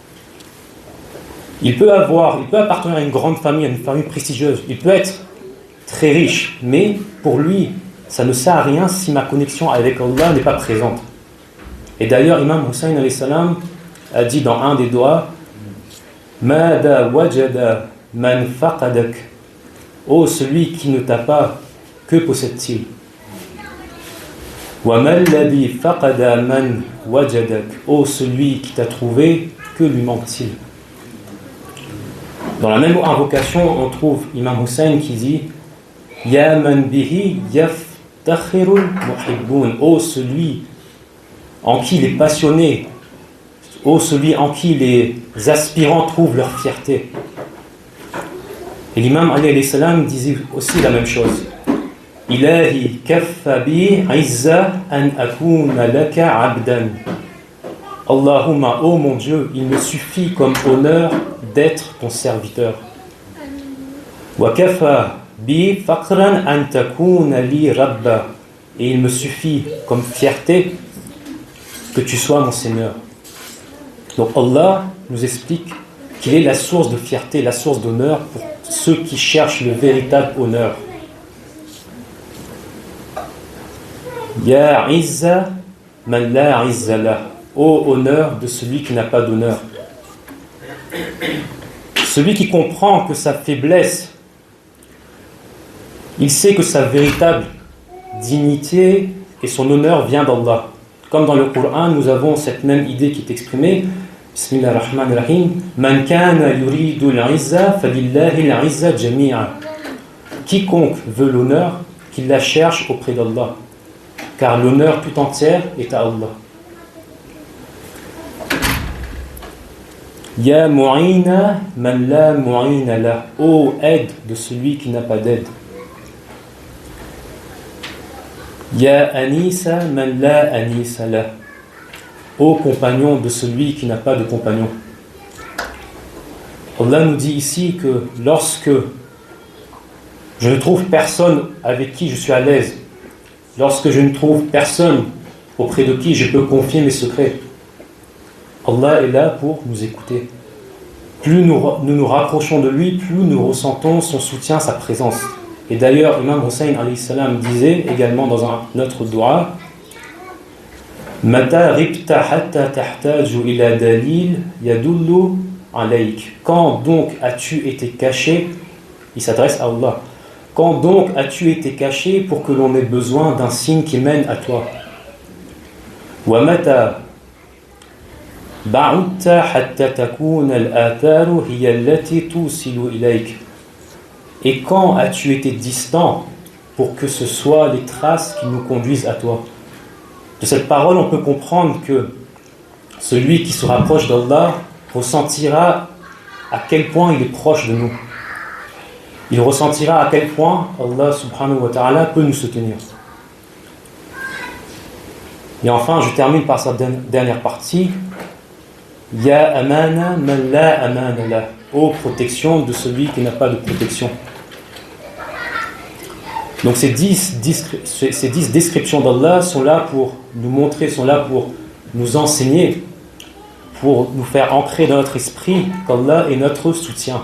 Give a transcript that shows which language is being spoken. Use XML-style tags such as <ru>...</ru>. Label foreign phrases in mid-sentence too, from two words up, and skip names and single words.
<fr>Il peut appartenir à une grande famille, à une famille prestigieuse. Il peut être très riche, mais pour lui, ça ne sert à rien si ma connexion avec Allah n'est pas présente. Et d'ailleurs, Imam Hussein</fr> <ar>عليه السلام</ar> <fr>a dit dans un des doigts,</fr> <ar>ماذا وجد من فقدك.</ar> <fr>Oh, celui qui ne t'a pas, que possède-t-il?</fr> <ar>ومن الذي فقد من وجدك.</ar> <fr>Oh, celui qui t'a trouvé, que lui manque-t-il? Dans la même invocation, on trouve Imam Hussein qui dit</fr> <ar>يا من به يفتخر المحبون.</ar> <fr>Oh, celui en qui les passionnés, oh, celui en qui les aspirants trouvent leur fierté. Et l'imam Ali</fr> <ar>عليه السلام</ar> <fr>disait aussi la même chose.</fr> <ar>إلهي كفى بي عزا أن أكون لك عبدا. Allahumma,</ar> <fr>oh mon Dieu, il me suffit comme honneur d'être ton serviteur.</fr> <ar>وكفى بي فخرا أن تكون لي ربا.</ar> <fr>Et il me suffit comme fierté que tu sois mon Seigneur. Donc Allah nous explique qu'il est la source de fierté, la source d'honneur pour ceux qui cherchent le véritable honneur.</fr> <ar>يا عز من لا عز له.</ar> <fr>Ô honneur de celui qui n'a pas d'honneur. Celui qui comprend que sa faiblesse, il sait que sa véritable dignité et son honneur vient d'Allah. Comme dans le Coran, nous avons cette même idée qui est exprimée.</fr> <ar>بسم الله الرحمن الرحيم. من كان يريد العزة فلله العزة جميعا.</ar> <fr>Quiconque veut l'honneur, qu'il la cherche auprès d'Allah. Car l'honneur tout entière est à Allah.</fr> <ar>يا معين من لا معين له.</ar> <fr>Ô aide de celui qui n'a pas d'aide.</fr> <ar>يا أنيس من لا أنيس له.</ar> <fr>Ô compagnon de celui qui n'a pas de compagnon. Allah nous dit ici que lorsque je ne trouve personne avec qui je suis à l'aise, lorsque je ne trouve personne auprès de qui je peux confier mes secrets, Allah est là pour nous écouter. Plus nous rapprochons de lui, plus nous ressentons son soutien, sa présence. Et d'ailleurs, Imam Hussein</fr> <ar>عليه السلام</ar> <fr>disait également dans un autre dua,</fr> <ar>متى غبت حتى تحتاج إلى دليل يدل عليك.</ar> <fr>Quand donc as-tu été caché? Il s'adresse à Allah. Quand donc as-tu été caché pour que l'on ait besoin d'un signe qui mène à toi?</fr> <ar>ومتى بعدت حتى تكون الآثار هي التي توصل إليك.</ar> <fr>Et quand as-tu été distant pour que ce soit les traces qui nous conduisent à toi? De cette parole, on peut comprendre que celui qui se rapproche d'Allah ressentira à quel point il est proche de nous. Il ressentira à quel point Allah</fr> <ar>سبحانه وتعالى</ar> <fr>peut nous soutenir. Et enfin, je termine par sa dernière partie.</fr> <ar>يا أمان من لا أمان له.</ar> <fr>Ô protection de celui qui n'a pas de protection. Donc ces 10 descriptions d'Allah sont là pour nous montrer, sont là pour nous enseigner, pour nous faire ancrer dans notre esprit qu'Allah est notre soutien.</fr>